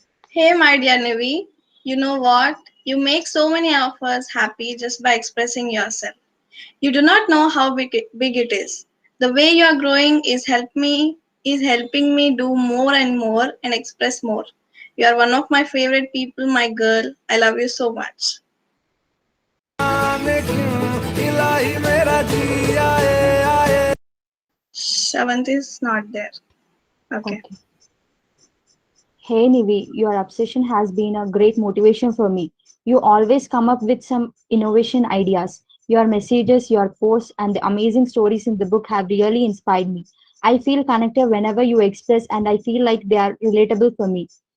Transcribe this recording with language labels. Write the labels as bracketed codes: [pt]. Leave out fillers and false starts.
[en] Hey, my dear Nivi, you know what? You make so many of us happy just by expressing yourself. You do not know how big it is. The way you are growing is helping me do more and more and express more. You are one of my favorite people, my girl. I love you so much. [hi] जाने क्यों इलाही मेरा जी आए आए [en] Shavant is not there. Okay. Okay. Hey Nivi, your obsession has been a great motivation for me. You always come up with some innovation ideas. Your messages, your posts, and the amazing stories in the book have really inspired me. I feel connected whenever you express, and I feel like they are relatable for me.